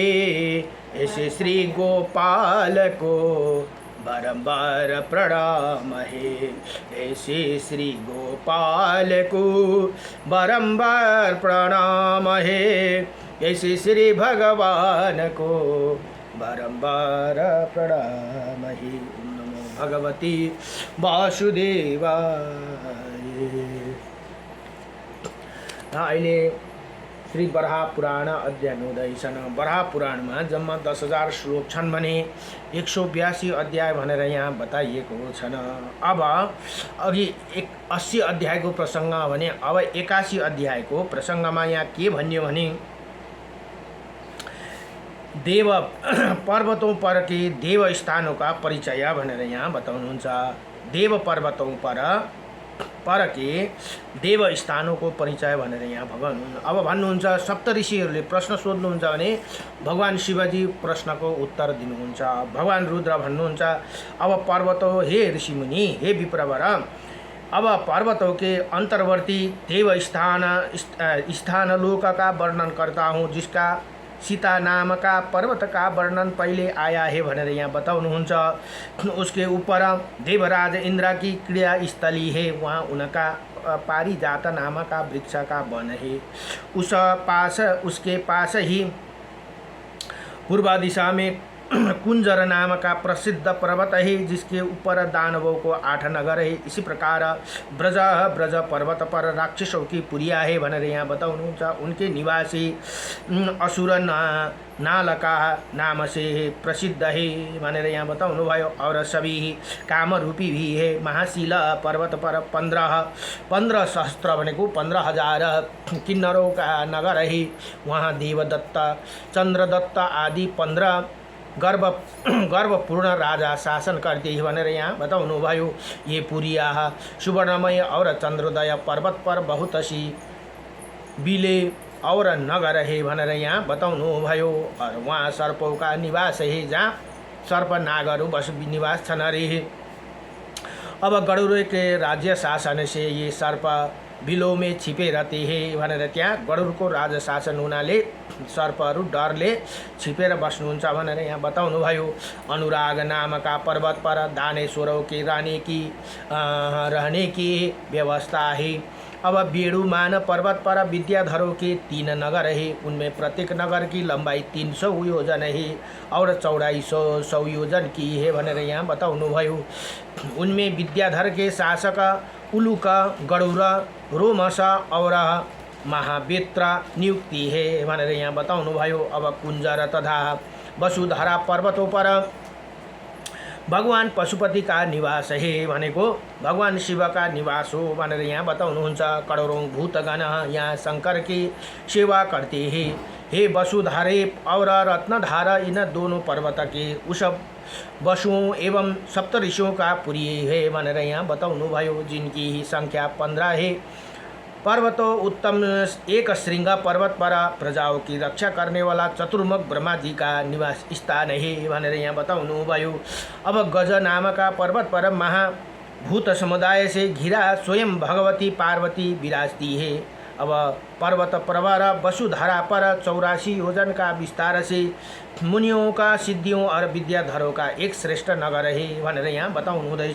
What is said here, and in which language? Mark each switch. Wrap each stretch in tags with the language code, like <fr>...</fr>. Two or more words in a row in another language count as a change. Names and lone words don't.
<hi>ऐसे श्री गोपाल को बारंबार प्रणाम है। ऐसे श्री गोपाल को बारंबार प्रणाम है। ऐसे श्री भगवान को बारंबार प्रणाम है।</hi> <sa>ओम नमो भगवती वासुदेवाय।</sa> <ne>अहिले श्री बराह पुराण अध्याय हुँदैछन्। बराह पुराणमा जम्मा 10,000 श्लोक छन् भने 182 अध्याय भनेर यहाँ बताइएको छन्। अब अघि 80 अध्यायको प्रसङ्ग भने अब 81 अध्यायको प्रसङ्गमा यहाँ के भन्यो भने</ne> <hi>देव पर्वतों पर के देव स्थानों का परिचय</hi> <ne>भनेर यहाँ बताउनुहुन्छ।</ne> <hi>देव पर्वतों पर के देव स्थानों को परिचय</hi> <ne>भनेर यहाँ भगवान अब भन्नुहुन्छ। सप्तऋषिहरूले प्रश्न सोध्नुहुन्छ भने भगवान शिवजी प्रश्नको उत्तर दिनुहुन्छ। भगवान रुद्र भन्नुहुन्छ</ne> <hi>अब पर्वतों हे ऋषिमुनि हे विप्रवर अब पर्वतों के अंतर्वर्ती देव स्थान लोक का वर्णन करता हूँ जिसका सीता नाम का पर्वत का वर्णन पहले आया है</hi> <ne>भनेर यहाँ बताउनुहुन्छ।</ne> <hi>उसके ऊपर देवराज इंद्र की क्रीड़ा स्थली है। वहाँ उनका पारिजात नाम का वृक्ष का वन है। उसके पास ही पूर्व दिशा में कुंजर नाम का प्रसिद्ध पर्वत है जिसके ऊपर दानवों को 8 नगर है। इसी प्रकार ब्रज पर्वत पर राक्षसों की पुरिया है</hi> <ne>भनेर यहाँ बताउनुहुन्छ।</ne> <hi>उनके निवासी असुर नालका नाम से प्रसिद्ध है</hi> <ne>भनेर यहाँ बताउनु भयो।</ne> <hi>और सभी काम रूपी भी है। महाशिल पर्वत पर 15 सहस्त्र भनेको 15,000 किन्नरों का नगर है। वहाँ देवदत्त चंद्रदत्त आदि 15 गर्वपूर्ण राजा शासन करते हैं</hi> <ne>भनेर यहाँ बताउनु भयो।</ne> <hi>ये पुरिया सुवर्णमय और चंद्रोदय पर्वत पर बहुत सी बिले और नगर है</hi> <ne>भनेर यहाँ बताउनु भयो।</ne> <hi>और वहाँ सर्पों का निवास है</hi> <ne>जहाँ सर्प नागहरू बस निवास छन् अरे।</ne> <hi>अब गरुड़ के राज्य शासन से ये सर्प बिलो में छिपे रहते हे</hi> <ne>भनेर त्यहाँ गरुडको राज शासन हुनाले सर्पहरू डरले छिपेर बस्नुहुन्छ भनेर यहाँ बताउनुभयो।</ne> <hi>अनुराग नामका पर्वत पर दानेश्वरों के रहने की व्यवस्था है। अब बेड़ुमान पर्वत पर विद्याधरों के 3 नगर है। उनमें प्रत्येक नगर की लंबाई 300 योजन है और चौड़ाई 100 योजन की है</hi> <ne>भनेर यहाँ बताउनुभयो।</ne> <hi>उनमें विद्याधर के शासक उलुक, गरुड़, रोमस और महावेत्र नियुक्ति है</hi> <ne>भनेर यहाँ बताउनुभयो।</ne> <hi>अब कुञ्जर तथा वसुधरा पर्वतों पर भगवान पशुपति का निवास है भनेको भगवान शिव का निवास हो</hi> <ne>भनेर यहाँ बताउनुहुन्छ।</ne> <hi>करोड़ों भूतगण यहाँ शंकर की सेवा करते हैं। हे वसुधारे और रत्नधार, इन दोनों पर्वत के उस वसुओं एवं सप्तऋषियों का पुरी है</hi> <ne>भनेर यहाँ बताउनुभयो,</ne> <hi>जिनकी ही संख्या 15 है। पर्वतों उत्तम एक श्रृंग पर्वत पर प्रजाओं की रक्षा करने वाला चतुर्मुख ब्रह्मा जी का निवास स्थान है</hi> <ne>भनेर यहाँ बताउनुभयो।</ne> <hi>अब गज नामका पर्वत पर महाभूत समुदाय से घिरा स्वयं भगवती पार्वती विराजती है। अब पर्वत प्रवर वसुधरा पर 84 योजन का विस्तार से मुनियों का, सिद्धियों और विद्याधरों का एक श्रेष्ठ नगर है</hi> <ne>भनेर यहाँ बताउनु हुँदैछ।</ne>